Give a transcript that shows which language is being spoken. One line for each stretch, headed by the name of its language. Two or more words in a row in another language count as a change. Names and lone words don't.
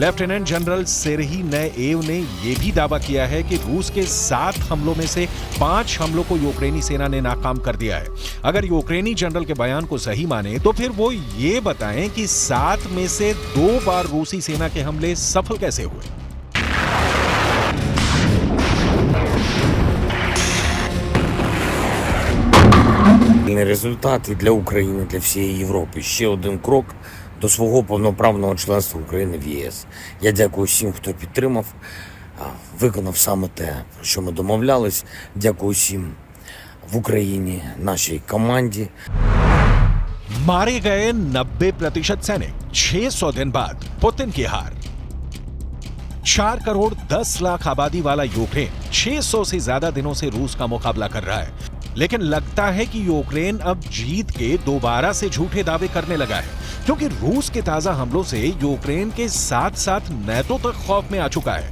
English: Lieutenant General
Hindi: सेर्ही नएव ने यह भी दावा किया है कि रूस के 7 हमलों में से 5 हमलों को यूक्रेनी सेना ने नाकाम कर दिया है। अगर यूक्रेनी जनरल के बयान को सही माने तो फिर वो ये बताएं कि 7 में से 2 बार रूसी सेना के हमले सफल कैसे हुए।
Ukrainian: Результат і для України, для всієї Європи. Ще один крок до свого повноправного членства України в ЄС. Я дякую всім, хто підтримав, виконав саме те, про що ми домовлялись. Дякую всім в Україні, нашій команді.
Hindi: मारे गए 90% सैनिक 600 दिन बाद पुतिन की हार। 4 करोड़ 10 लाख आबादी वाला यूक्रेन 600 से ज्यादा दिनों से रूस का मुकाबला कर रहा है, लेकिन लगता है कि यूक्रेन अब जीत के दोबारा से झूठे दावे करने लगा है, क्योंकि रूस के ताजा हमलों से यूक्रेन के साथ साथ नेटो तक खौफ में आ चुका है।